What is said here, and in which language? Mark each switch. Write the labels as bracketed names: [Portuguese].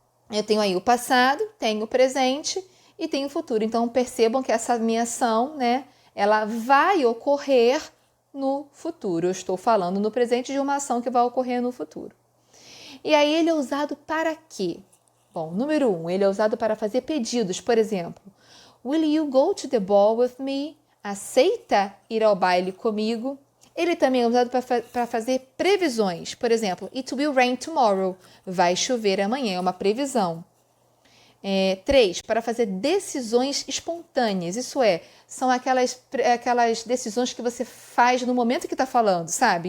[Portuguese] Eu tenho aí o passado, tenho o presente e tenho o futuro. Então, percebam que essa minha ação, né, ela vai ocorrer no futuro. Eu estou falando no presente de uma ação que vai ocorrer no futuro. E aí, ele é usado para quê? Bom, número 1, ele é usado para fazer pedidos. Por exemplo, [English] will you go to the ball with me? [Portuguese] Aceita ir ao baile comigo? Ele também é usado para fazer previsões. Por exemplo, [English] it will rain tomorrow. [Portuguese] Vai chover amanhã, é uma previsão. 3, para fazer decisões espontâneas. Isso é, são aquelas decisões que você faz no momento que está falando, sabe?